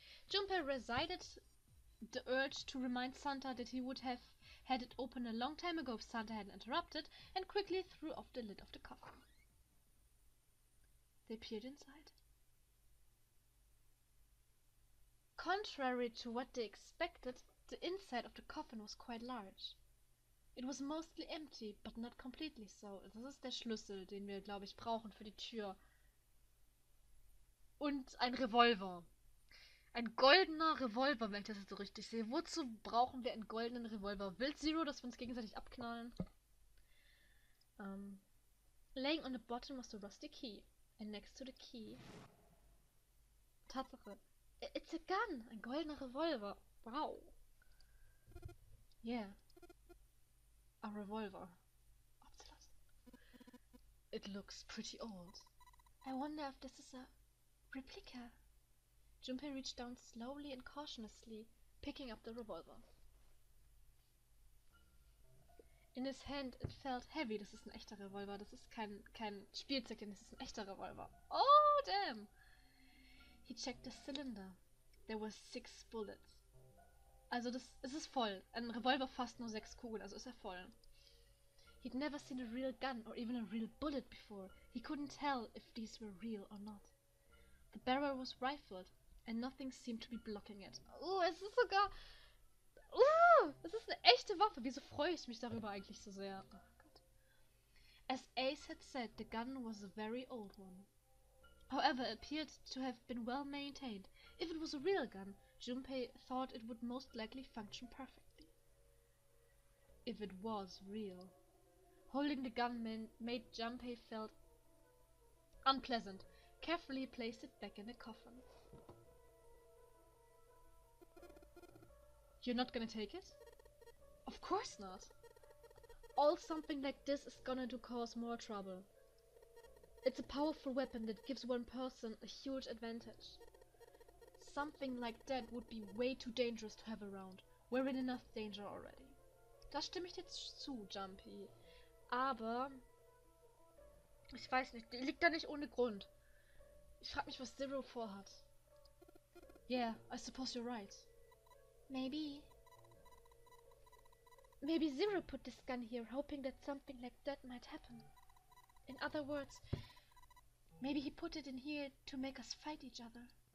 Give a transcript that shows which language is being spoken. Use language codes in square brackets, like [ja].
[en] Junpei resided the urge to remind Santa that he would have had it open a long time ago if Santa hadn't interrupted, and quickly threw off the lid of the coffin. They peered inside. Contrary to what they expected, the inside of the coffin was quite large. It was mostly empty, but not completely so. [de] Das ist der Schlüssel, den wir, glaube ich, brauchen für die Tür. Und ein Revolver. Ein goldener Revolver, wenn ich das jetzt so richtig sehe. Wozu brauchen wir einen goldenen Revolver? Will Zero, dass wir uns gegenseitig abknallen? [en] Laying on the bottom was the rusty key. And next to the key... [de] Tatsache. [en] It's a gun! [de] Ein goldener Revolver. [en] Wow. Yeah. A revolver. It looks pretty old. I wonder if this is a replica. Junpei reached down slowly and cautiously, picking up the revolver. In his hand it felt heavy. [de] Das ist ein echter Revolver. Das ist kein Spielzeug, das ist ein echter Revolver. [en] Oh, damn! He checked the cylinder. There were 6 bullets. [de] Also es ist voll. Ein Revolver fasst nur 6 Kugeln, also ist er voll. [en] He'd never seen a real gun or even a real bullet before. He couldn't tell if these were real or not. The barrel was rifled, and nothing seemed to be blocking it. [de] Oh, es ist sogar... es ist eine echte Waffe. Wieso freue ich mich darüber eigentlich so sehr? Oh Gott. [en] As Ace had said, the gun was a very old one. However, it appeared to have been well maintained. If it was a real gun, Junpei thought it would most likely function perfectly. If it was real. Holding the gun made Junpei felt unpleasant. Carefully he placed it back in the coffin. You're not gonna take it? Of course not. All something like this is gonna cause more trouble. It's a powerful weapon that gives one person a huge advantage. Something like that would be way too dangerous to have around. We're in enough danger already. [de] Da stimme ich dir zu, Junpei. Aber... ich weiß nicht, die liegt da nicht ohne Grund. Ich frage mich, was Zero vorhat. [en] Yeah, I suppose you're right. Maybe. Maybe Zero put this gun here, hoping that something like that might happen. In other words, maybe he put it in here to make us fight each other.